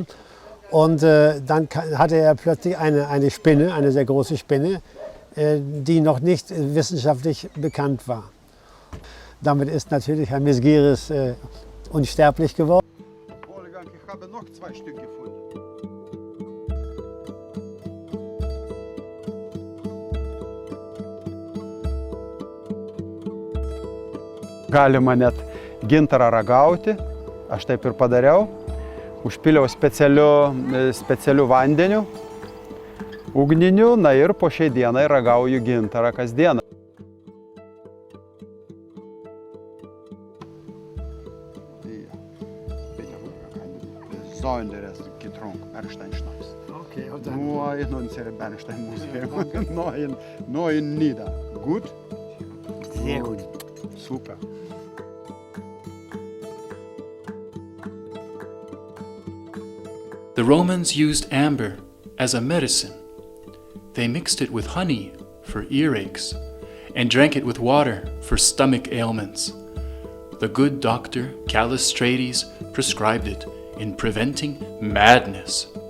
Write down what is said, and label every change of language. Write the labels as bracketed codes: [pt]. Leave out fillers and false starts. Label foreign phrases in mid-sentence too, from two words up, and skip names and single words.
[de] Und dann hatte er plötzlich eine Spinne, eine sehr große Spinne, die noch nicht wissenschaftlich bekannt war. Damit ist natürlich Herr Mesgiris unsterblich geworden. Wolfgang, ich habe noch 2 Stück gefunden. [lt] Galima net gintarą ragauti, aš taip ir padariau. Užpiliau specialiu vandeniu, ugniniu, na ir po šiai dienai ragauju gintarą kasdieną. [de] Besonderes getrunken, Bernsteinschnaps. Okay, und dann Nur in unserem Bernsteinmuseum, neuen Nieder. Gut? sehr gut. Super. [en] The Romans used amber as a medicine. They mixed it with honey for earaches and drank it with water for stomach ailments. The good doctor Callistrates prescribed it in preventing madness.